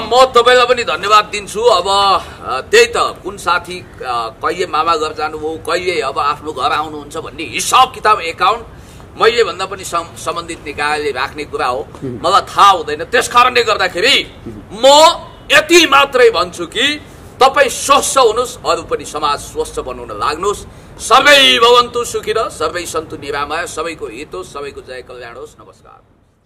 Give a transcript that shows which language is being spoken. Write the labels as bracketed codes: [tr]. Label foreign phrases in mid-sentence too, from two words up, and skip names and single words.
[ne] म तपाईँलाई पनि धन्यवाद दिन्छु। अब त्यही त कुन साथी कहिले मामा घर जानुभयो, कहिले अब आफ्नो घर आउनुहुन्छ भन्ने हिसाब किताब एकाउन्ट मैले भन्दा पनि सम्बन्धित निकायले राख्ने कुरा हो, मलाई थाहा हुँदैन। त्यस कारणले गर्दाखेरि म यति मात्रै भन्छु कि तपाईँ स्वस्थ हुनुहोस्, अरू पनि समाज स्वस्थ बनाउन लाग्नुहोस्। [sa] सर्वै भवन्तु सुखिनः, सर्वै सन्तु निरामय, [ne] सबैको हित होस्, सबैको जय कल्याण होस्। नमस्कार।